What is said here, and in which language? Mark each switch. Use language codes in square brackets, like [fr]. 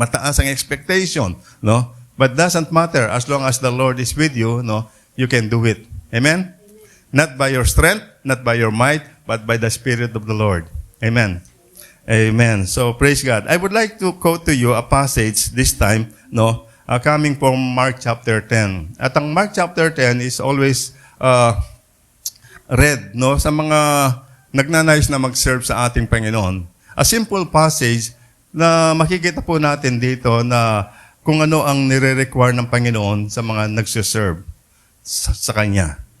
[tl] Mataas ang expectation, no? [en] But doesn't matter. As long as the Lord is with you, no, you can do it. Amen? Not by your strength, not by your might, but by the Spirit of the Lord. Amen. Amen. So, praise God. I would like to quote to you a passage this time, no, coming from Mark chapter 10. [tl] At ang Mark chapter 10 [en] is always read, [tl] no, sa mga nagnanais na mag-serve sa ating Panginoon. [en] A simple passage [tl] na makikita po natin dito na kung ano ang nire-require ng Panginoon sa mga nagsiserve sa Kanya.